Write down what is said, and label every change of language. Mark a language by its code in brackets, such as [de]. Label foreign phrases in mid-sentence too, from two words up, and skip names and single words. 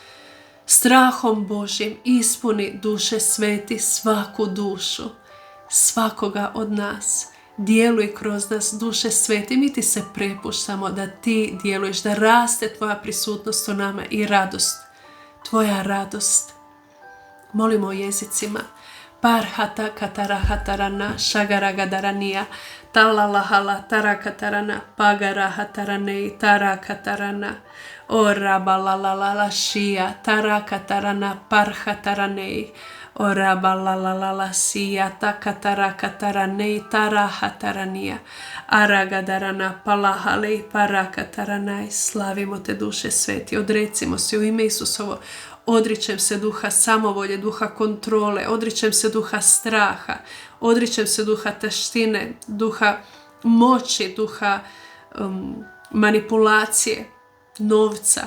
[hr] Strahom Božjim ispuni Duše Sveti svaku dušu, svakoga od nas. Djeluj kroz nas, Duše Sveti, mi ti se prepuštamo da ti djeluješ, da raste tvoja prisutnost u nama i radost, tvoja radost. Molimo o jezicima. Parhata katarahatarana shagaragadaranija talalahala tarakatarana pagarahatarane tarakatarana orabalalala shia tarakatarana parhatarane orabalalala shia takatarakatarane tarahatarania aragadarana palahale parakataranai. Slavimo te, Duše Sveti, odrecimo se u ime Isusovo. Odričem se duha samovolje, duha kontrole, odričem se duha straha, odričem se duha taštine, duha moći, duha manipulacije, novca.